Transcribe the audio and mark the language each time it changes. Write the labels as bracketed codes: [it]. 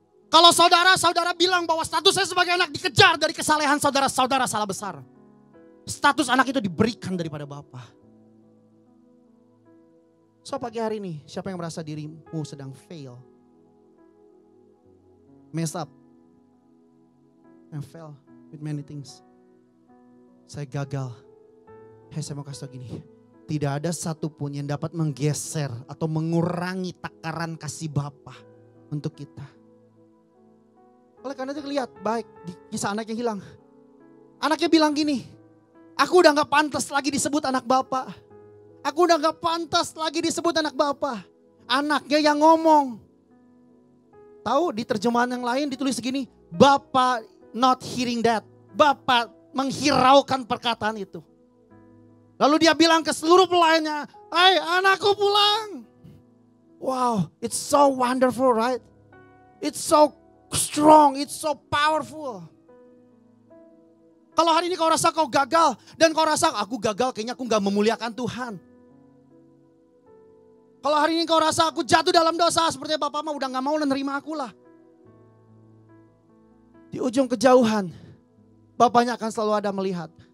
[id] Kalau saudara bilang bahwa status saya sebagai anak dikejar dari kesalehan saudara salah besar. Status anak itu diberikan daripada Bapa. So pagi hari ini, siapa yang merasa dirimu sedang fail? [en] Mess up. And fail with many things. [id] Saya gagal. Saya mau kasih tau gini. Tidak ada satupun yang dapat menggeser atau mengurangi takaran kasih Bapa untuk kita. Oleh karena itu lihat baik di kisah anak yang hilang. Anaknya bilang gini. Aku udah gak pantas lagi disebut anak Bapa. Aku udah gak pantas lagi disebut anak Bapa. Anaknya yang ngomong. Tahu di terjemahan yang lain ditulis segini. Bapa [en] not hearing that. [id] Bapa menghiraukan perkataan itu. Lalu dia bilang ke seluruh pelayannya. Hai anakku pulang. [en] Wow, it's so wonderful right? It's so strong, it's so powerful. [id] Kalau hari ini kau rasa kau gagal dan kau rasa aku gagal kayaknya aku gak memuliakan Tuhan. Kalau hari ini kau rasa aku jatuh dalam dosa seperti Bapak mah udah gak mau menerima aku lah. Di ujung kejauhan Bapaknya akan selalu ada melihat.